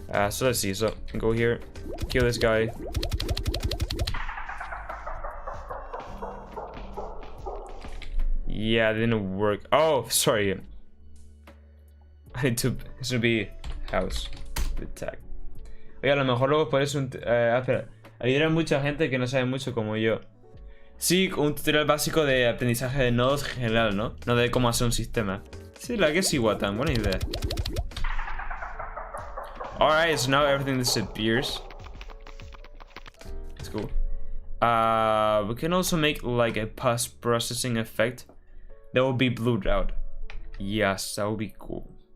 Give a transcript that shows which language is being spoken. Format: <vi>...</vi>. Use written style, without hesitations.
<en>So let's see. So go here, kill this guy. Yeah, it didn't work. Oh, sorry. I need to. This should be house with tag.</en> <es>Oye, a lo mejor luego por eso espera. Ayudar a mucha gente que no sabe mucho como yo. Sí, un tutorial básico de aprendizaje de nodos general, ¿no? No de cómo hacer un sistema. Sí, la que sí, Watan, buena idea.</es> <en>Alright, so now everything disappears. That's cool. We can also make like a post-processing effect that will be blurred out. Yes, that would be cool.</en>